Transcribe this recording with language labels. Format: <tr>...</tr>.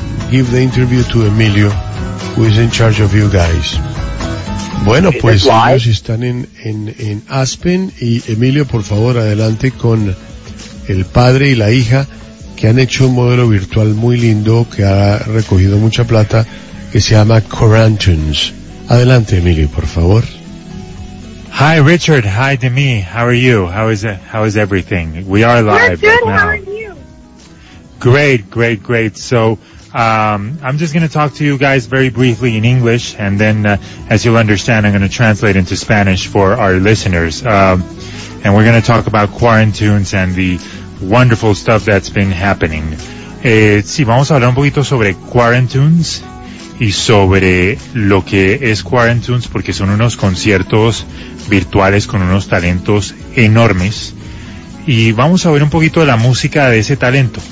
<en>give the interview to Emilio, who is in charge of you guys.</en> <es>Bueno, pues ellos están en Aspen, y Emilio, por favor, adelante con el padre y la hija, que han hecho un modelo virtual muy lindo que ha recogido mucha plata, que se llama Quarantunes. Adelante, Emilio, por favor.</es> <en>Hi, Richard. Hi, Demi. How are you? How is everything? We are live. We're good. Right now. How are you? Great. So, I'm just going to talk to you guys very briefly in English, and then, as you'll understand, I'm going to translate into Spanish for our listeners. And we're going to talk about Quarantunes and the wonderful stuff that's been happening.</en> <es>Sí, vamos a hablar un poquito sobre Quarantunes y sobre lo que es Quarantunes, porque son unos conciertos virtuales con unos talentos enormes. Y vamos a ver un poquito de la música de ese talento.</es>